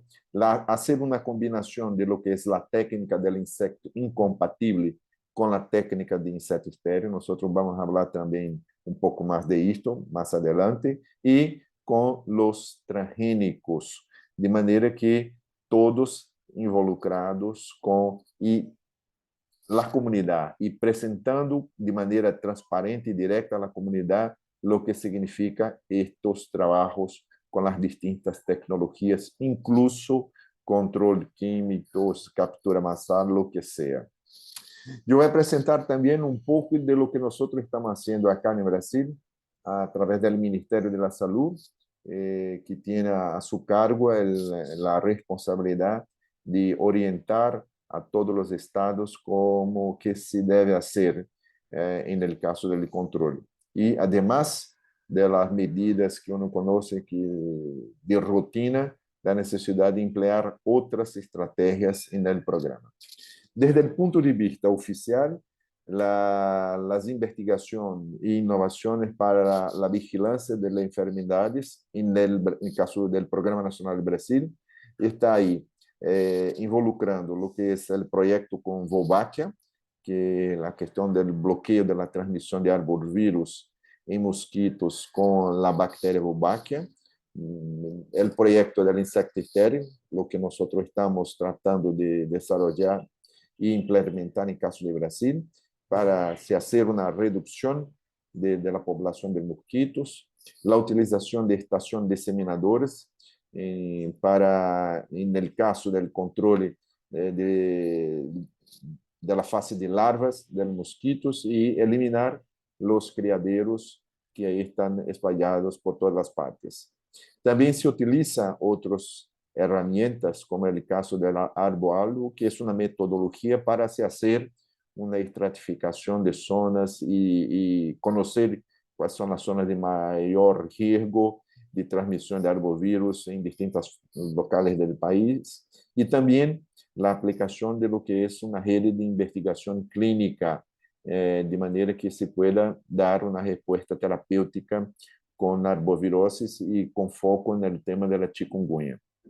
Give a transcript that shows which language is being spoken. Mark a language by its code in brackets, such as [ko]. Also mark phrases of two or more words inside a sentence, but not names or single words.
[es] Hacer una combinación de lo que es la técnica del insecto incompatible con la técnica de insecto estéril. Nosotros vamos a hablar también un poco más de esto más adelante. Y con los transgénicos, de manera que todos involucrados [pt] com e a comunidade e apresentando de maneira transparente e direta à comunidade o que significa estes trabalhos com as distintas tecnologias, incluso controle químicos, captura massal, o que seja. Eu vou apresentar também um pouco de [es] lo que [pt] nós estamos fazendo acá no Brasil, [es] a través [pt] do Ministério da Saúde, que tem a seu cargo a responsabilidade de orientar a todos os estados como que se deve fazer em [es] el caso [pt] do controle. E, [es] además de las medidas que uno conoce [pt] que de rotina, da necessidade de emplear outras estratégias no programa. [es] Desde el punto de vista oficial, las investigaciones e innovaciones para la vigilancia de las enfermedades, en el caso del Programa Nacional de Brasil, está ahí involucrando lo que es el proyecto con Wolbachia, que la cuestión del bloqueo de la transmisión de arbovirus en mosquitos con la bacteria Wolbachia, el proyecto del insecto estéril, lo que nosotros estamos tratando de desarrollar [pt] e implementar em caso de Brasil, para se fazer uma redução da população de mosquitos, a utilização de estações disseminadoras para, no caso do controle da fase de larvas de mosquitos e eliminar os criaderos que aí estão espalhados por todas as partes. Também se utiliza outros [es] herramientas, como el caso del arboaldo, que es una metodología para se hacer [pt] uma estratificação de zonas e conhecer quais são as zonas de maior risco de transmissão de arbovírus em distintos locais do país, e também a aplicação de [es] lo que [pt] é uma rede de investigação clínica, de maneira que [es] se pueda [pt] dar uma resposta terapêutica com arboviroses e com foco no tema da chikungunya.